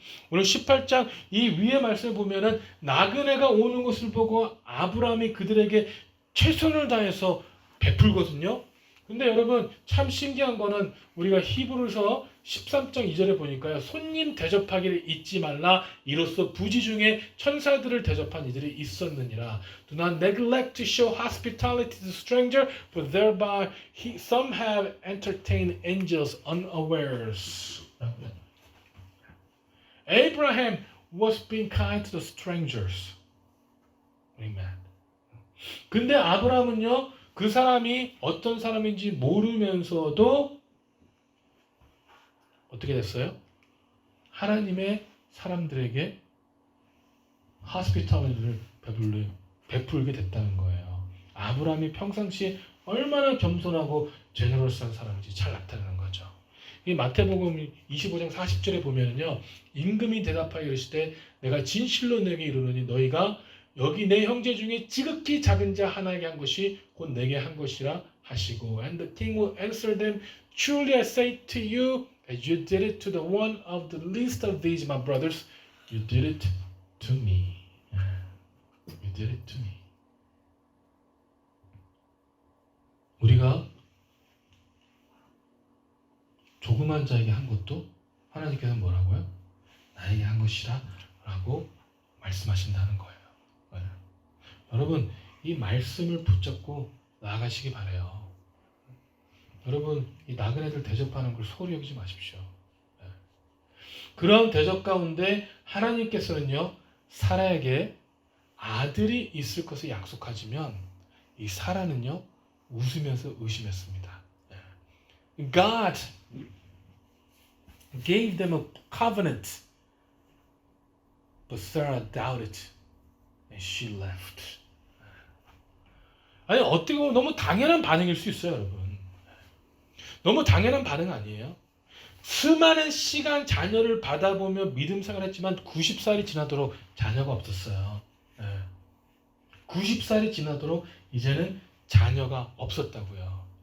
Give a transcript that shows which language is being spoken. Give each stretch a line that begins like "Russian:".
Korean: 오늘 18장 이 위에 말씀을 보면은 나그네가 오는 것을 보고 아브라함이 그들에게 최선을 다해서 베풀거든요. 근데 여러분 참 신기한 거는 우리가 히브리서 13장 2절에 보니까요. 손님 대접하기를 잊지 말라. 이로써 부지 중에 천사들을 대접한 이들이 있었느니라.
English: Do not neglect to show hospitality to the stranger, for thereby some have entertained angels unawares. Abraham was being kind to the strangers.
Korean: Amen. 근데 아브라함은요. 그 사람이 어떤 사람인지 모르면서도 어떻게 됐어요? 하나님의 사람들에게 hospitality를 베풀게 됐다는 거예요. 아브라함이 평상시에 얼마나 겸손하고 제너러스한 사람인지 잘 나타나는 거죠. 이 마태복음 25장 40절에 보면은요. 임금이 대답하여 이르시되 내가 진실로 너에게 이르노니 너희가 여기 내 형제 중에 지극히 작은 자 하나에게 한 것이 곧 내게 한 것이라 하시고
English: And the king will answer them Truly I say to you as you did it to the one of the least of these my brothers you did it to me. You did it to me.
Korean: 우리가 조그만 자에게 한 것도 하나님께서 뭐라고요? 나에게 한 것이라 라고 말씀하신다는 거예요. 여러분 이 말씀을 붙잡고 나아가시기 바라요. 여러분 이 나그네들 대접하는 걸 소홀히 여기지 마십시오. 그런 대접 가운데 하나님께서는요 사라에게 아들이 있을 것을 약속하시면 이 사라는요 웃으면서 의심했습니다.
English: God gave them a covenant, but Sarah doubted and she left.
Korean: 아니 어떻게 보면 너무 당연한 반응일 수 있어요, 여러분. 너무 당연한 반응 아니에요? 수많은 시간 자녀를 받아보며 믿음 생활했지만 90살이 지나도록 자녀가 없었어요. 90살이 지나도록 이제는 자녀가 없었다고요.